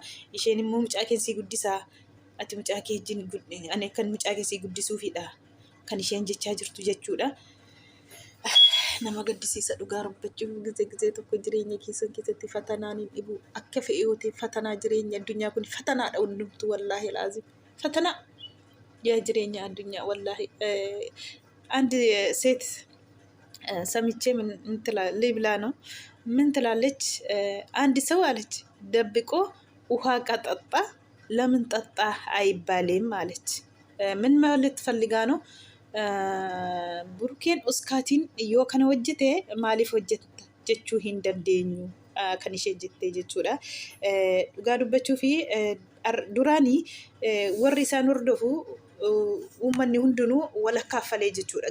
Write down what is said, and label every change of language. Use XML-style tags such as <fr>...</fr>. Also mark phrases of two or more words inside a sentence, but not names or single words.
<om>Isheen immoo mucaa keessii guddisaa. Ati mucaa kee wajjin ani kan mucaa keessii guddisuufidha kan isheen jechaa jirtu jechuudha. Nama gaddisiisa dhugaa dubbachuuf gisee tokko jireenya keessatti fatanaan hin dhibu. Akka fe'ee yoo ta'e fatanaa jireenya addunyaa kun fatanaadha hundumtuu</om> <ar>والله لازم.</ar> <om>Fatanaa yaa jireenya addunyaa wallaahi.</om> <am>አንድ ሴት ሰምቼ ምን ብላ ነው ምን ትላለች? አንድ ሰው አለች ደብቆ ውሃ ቀጠጣ ለምን ጠጣ አይባልም አለች። ምን ማለት ፈልጋ ነው?</am> <om>Burqeen uskaatiin yoo kana hojjete maaliif hojjetta jechuu hin dandeenyu kan isheen jettee jechuudha. Dhugaa dubbachuu fi duraanii warri isaan hordofu uummanni hundinuu walakkaaffalee jechuudha.</om>